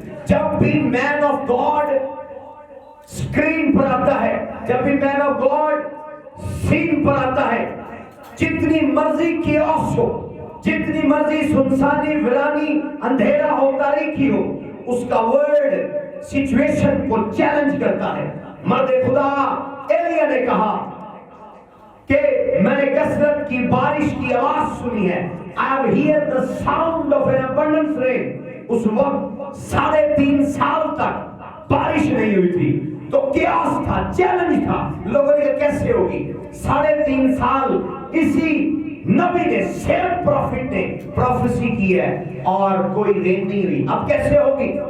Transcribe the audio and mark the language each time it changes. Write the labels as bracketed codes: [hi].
[hi] जब भी man of God screen पर आता है, जब भी मैन ऑफ गॉड सीन पर आता है, जितनी मर्जी कियोस हो, जितनी मर्जी सुनसानी, वीरानी, अंधेरा हो, तारीकी हो, उसका वर्ड सिचुएशन को चैलेंज करता है। मर्द खुदा एलिया ने कहा कि मैंने कसरत की बारिश की आवाज सुनी है। [en] I have heard the sound of an abundance rain। [hi] उस वक्त 3.5 साल तक बारिश नहीं हुई थी, तो कियास था, चैलेंज था। लोगों ने कैसे होगी? 3.5 साल इसी नबी ने, सेम प्रॉफिट ने प्रोफेसी की है और कोई रेन नहीं हुई। अब कैसे होगी?